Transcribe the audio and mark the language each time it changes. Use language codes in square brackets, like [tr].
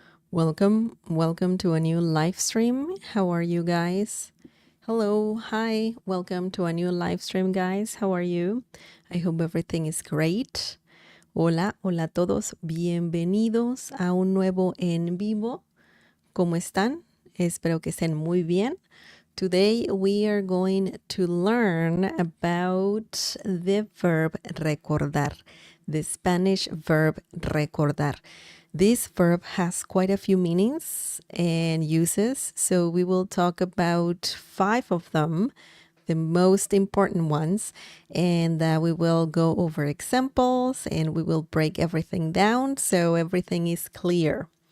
[en] Welcome to a new live stream. How are you guys? Hello, hi. Welcome to a new live stream, guys. How are you? I hope everything is great. [es] Hola, hola a todos. Bienvenidos a un nuevo en vivo. ¿Cómo están? Espero que estén muy bien. [en] Today we are going to learn about the verb recordar, the Spanish verb recordar. This verb has quite a few meanings and uses, so we will talk about 5 of them, the most important ones, and we will go over examples and we will break everything down so everything is clear.